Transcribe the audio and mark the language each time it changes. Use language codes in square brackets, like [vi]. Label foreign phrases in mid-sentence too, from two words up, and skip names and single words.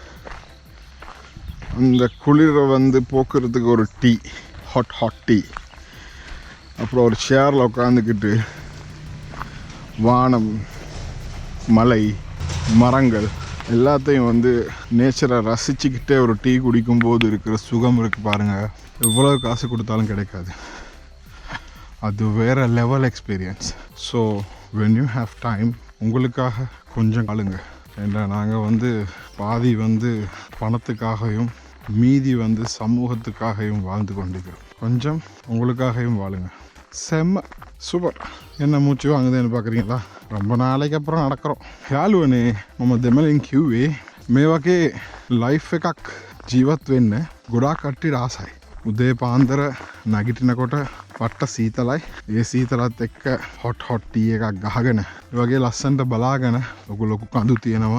[ta] அந்த குளிரை வந்து போக்குறதுக்கு ஒரு டீ, [en] hot tea, [ta] அப்புறம் ஒரு சேரில் உட்காந்துக்கிட்டு வானம், மலை, மரங்கள் எல்லாத்தையும் வந்து நேச்சரை ரசிச்சுக்கிட்டே ஒரு டீ குடிக்கும்போது இருக்கிற சுகம் இருக்குது பாருங்கள். எவ்வளோ காசு கொடுத்தாலும் கிடைக்காது. அது வேறு [en] level experience. so when you have time [ta] உங்களுக்காக கொஞ்சம் ஆளுங்க. ஏன்னா நாங்கள் வந்து பாதி வந்து பணத்துக்காகவும் மீதி வந்து சமூகத்துக்காகவும் வாழ்ந்து கொண்டிருக்கிறோம். கொஞ்சம் உங்களுக்காகவும் வாழுங்க. செம்ம சூப்பர். என்ன மூச்சு வாங்குதுன்னு பார்க்குறீங்களா? ரொம்ப நாளைக்கு அப்புறம் நடக்கிறோம். [si] යාළුවනේ මම දෙමලින් කිව්වේ මේ වගේ ලයිෆ් එකක් ජීවත් වෙන්න ගොඩාක් කට්ටියට ආසයි. උදේ පාන්දර නැගිටිනකොට පට්ට සීතලයි. ඒ සීතලත් එක්ක [en] hot tea [si] එකක් ගහගෙන ඒ වගේ ලස්සනට බලාගෙන ලොකු කඳු තියෙනවා.